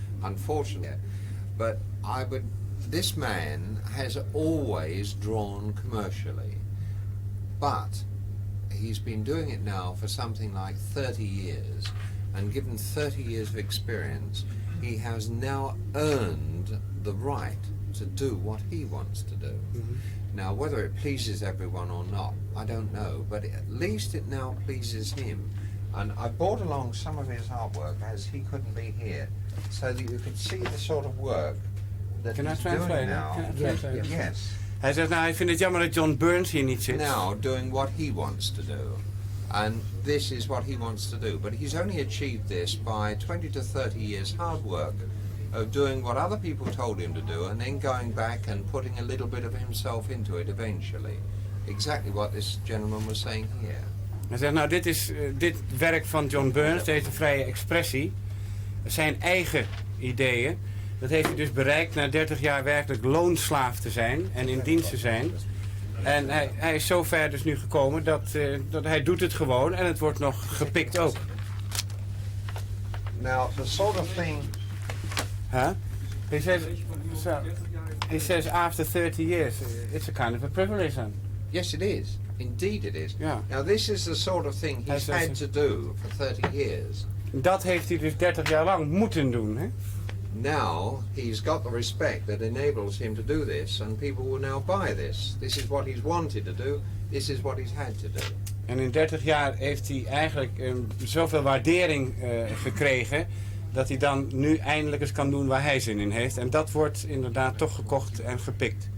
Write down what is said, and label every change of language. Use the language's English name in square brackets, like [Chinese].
[English] Unfortunately, but this man has always drawn commercially, but he's been doing it now for something like 30 years, and given 30 years of experience, he has now earned the right to do what he wants to do. Mm-hmm. Now, whether it pleases everyone or not, I don't know, but at least it now pleases him. And I brought along some of his artwork as he couldn't be here, so that you could see the sort of work that Can I he's translate doing it? now. Can I translate it? Yes. [Dutch] Hij zegt, nou, hij vindt het jammer dat John Burns hier niet zit. [English] Now doing what he wants to do. And this is what he wants to do. But he's only achieved this by 20 to 30 years hard work of doing what other people told him to do and then going back and putting a little bit of himself into it eventually. Exactly what this gentleman was saying here. [Dutch] Hij zegt, nou, dit werk van John Burns, deze vrije expressie, zijn eigen ideeën. Dat heeft hij dus bereikt na 30 jaar werkelijk loonslaaf te zijn en in dienst te zijn. En hij is zo ver dus nu gekomen dat hij doet het gewoon en het wordt nog gepikt ook. [English] Now, the sort of thing... Huh? He says after 30 years, it's a kind of a privilege then. Yes, it is. Indeed it is. Yeah. Now, this is the sort of thing he's had to do for 30 years. [Dutch] Dat heeft hij dus 30 jaar lang moeten doen, hè? [English] now he's got the respect that enables him to do this, and people will now buy this. This is what he's wanted to do. This is what he's had to do. [Dutch] En in 30 jaar heeft hij eigenlijk zoveel waardering gekregen, dat hij dan nu eindelijk eens kan doen waar hij zin in heeft. En dat wordt inderdaad toch gekocht en gepikt.